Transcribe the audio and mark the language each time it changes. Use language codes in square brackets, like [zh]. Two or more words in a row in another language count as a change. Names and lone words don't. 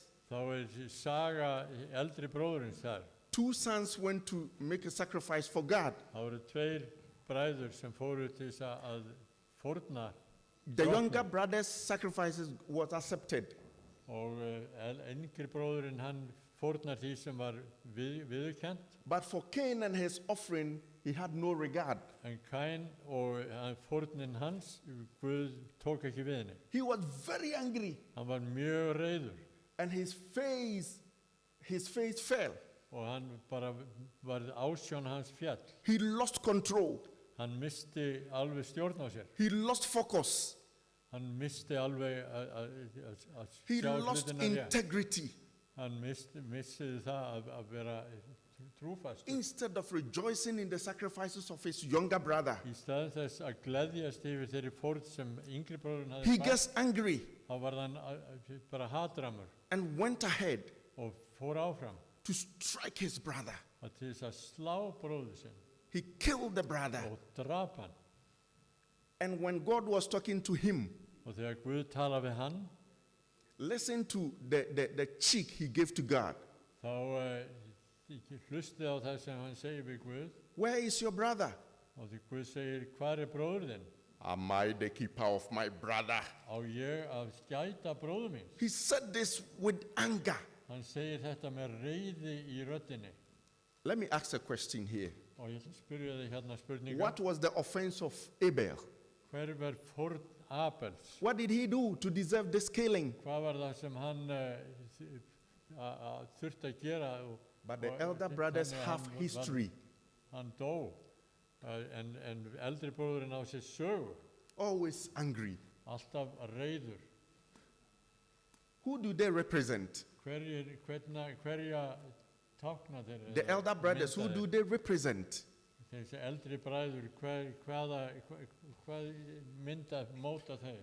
[is] þá saga eldri bróðurins þar. [en] Two sons went to make a sacrifice for God. [is] Það tveir bræður sem fóru til þess að fórna. [en] The younger brother's sacrifices was accepted. [is] Og yngri bróðurinn hann fórnar því sem var viðurkennt. [en] But for Cain and his offering, he had no regard. [is] En Kain og fórnin hans, Guð tók ekki við henni. [en] He was very angry, [is] Hann var mjög reiður [en] and his face fell. [is] og hann bara var ásjón hans fjall. [en] He lost control. [is] Hann misti alveg stjórn á sér. [en] He lost focus. [is] Hann misti alveg að [en] He [is] sjá [en] lost [is] hlutina rétt. [en] integrity. [is] Hann misti það að vera trúfastur. [en] Instead of rejoicing in the sacrifices of his younger brother, [is] Í stað þess að gleðjast yfir þeirri fórn sem yngri bróðurinn [en] he [is] hafði [en] gets angry [is] þá var hann bara hatramur [en] and went ahead [is] og fór áfram [en] to strike his brother. [is] að til þess að slá bróður sinn [en] He killed the brother. [is] og drap hann. [en] And when God was talking to him, [is] Og þegar Guð tala við hann, [en] listen to the cheek he gave to God. [is] þá hlustið á það sem hann segir við Guð [en] Where is your brother? [is] og því Guð segir, hvar bróður þinn? [en] Am I the keeper of my brother? [is] Á ég að skæta bróður mín? [en] He said this with anger. [is] Hann segir þetta með reiði í röddinni. [en] Let me ask a question here. [is] Og ég ætla að spyrja þig hérna spurninga. [en] What was the offense of Abel? [is] Hver var fórn Abels? [en] What did he do to deserve this killing? [is] Hvað var það sem hann þurfti að gera? [en] But the elder brothers have history. [is] Hann dó. En eldri bróðurinn á sér sögu. [en] Always angry. [is] Alltaf reiður. [en] Who do they represent? [is] Hverja tákna þeir? [en] The elder brothers, who do they represent? [is] Þessi eldri bræður, hvað móta þeir?